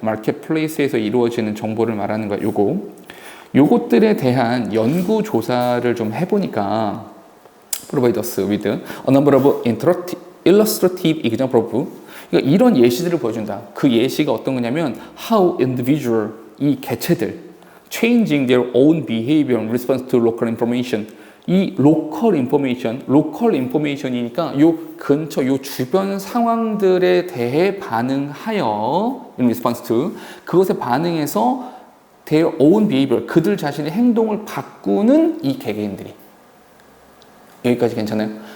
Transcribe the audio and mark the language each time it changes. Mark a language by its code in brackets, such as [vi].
[ko] marketplace에서 이루어지는 정보를 말하는 거야. 요것들에 대한 연구 조사를 좀 해보니까 [en] provide us with a number of illustrative examples. [ko] 그러니까 이런 예시들을 보여준다. 그 예시가 어떤 거냐면 [en] how individual, [ko] 이 개체들 [en] changing their own behavior in response to local information. [ko] 이 local information이니까 요 근처, 요 주변 상황들에 대해 반응하여 [en] in response to, [ko] 그것에 반응해서 [en] their own behavior, [ko] 그들 자신의 행동을 바꾸는 이 개개인들이. 여기까지 괜찮아요?